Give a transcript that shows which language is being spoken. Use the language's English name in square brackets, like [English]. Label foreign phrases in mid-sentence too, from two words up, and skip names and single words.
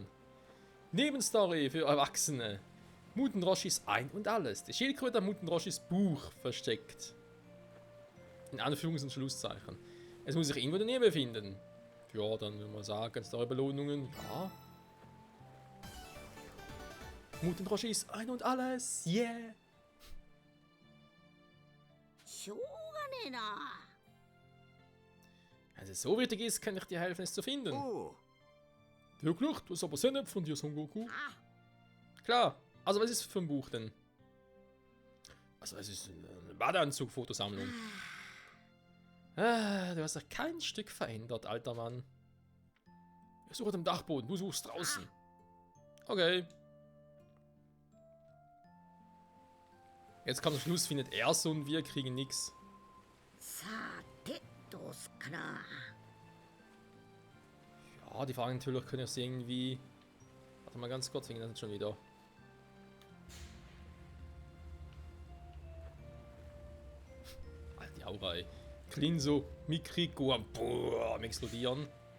[German] Nebenstory für Erwachsene. Muten Roshis Ein und Alles. Die Schildkröte hat Muten Roshis Buch versteckt. In Anführungs- und Schlusszeichen. Es muss sich irgendwo in der Nähe befinden. Ja, dann würde man sagen, Story-Belohnungen. Ja. Muten Roshis Ein und Alles. Yeah. [Japanese] しょうがねえな。 [German] Wenn es so wichtig ist, kann ich dir helfen, es zu finden. Oh! Wirklich? Du hast aber sehr nett von dir, Son Goku. Ah! Klar. Also, was ist für ein Buch denn? Also, es ist eine Badeanzug-Fotosammlung. Du hast doch kein Stück verändert, alter Mann. Ich suche am Dachboden, du suchst draußen. Okay. Jetzt kommt der Schluss, findet er so und wir kriegen nix. [Japanese] さて、どうすっかな。 [German] Ja, die Frage natürlich, können ich sie irgendwie... Warte mal ganz kurz, hängen das jetzt schon wieder. Alter, die Aura, ey. Klinso, Mikriko, boah, am explodieren.